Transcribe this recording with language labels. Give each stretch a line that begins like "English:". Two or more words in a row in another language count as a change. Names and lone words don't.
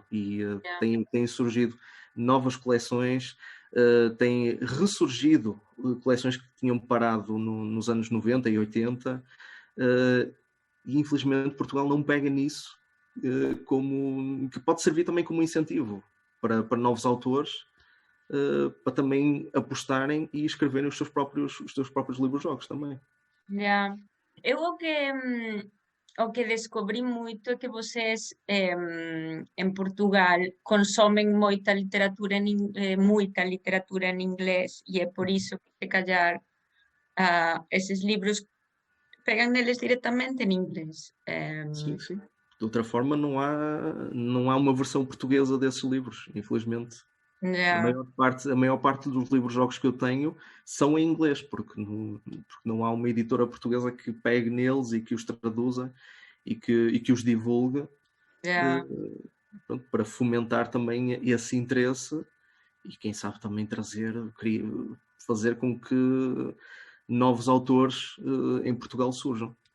Portuguese: E têm surgido novas coleções, têm ressurgido coleções que tinham parado nos anos 90 e 80, e infelizmente Portugal não pega nisso, que pode servir também como incentivo para novos autores, para também apostarem e escreverem os seus próprios livros-jogos também.
Galician: Yeah. Eu o que descobri moito é que vocês en Portugal consomen moita literatura en inglés e é por iso que se callar eses libros pegan neles directamente en inglés.
Portuguese: Sim, sim. De outra forma, não há uma versão portuguesa desses livros, infelizmente. A maior parte dos livros-jogos que eu tenho são em inglês, porque não há uma editora portuguesa que pegue neles e que os traduza e que os divulgue, pronto, para fomentar também esse interesse e quem sabe também fazer com que novos autores em Portugal surjam.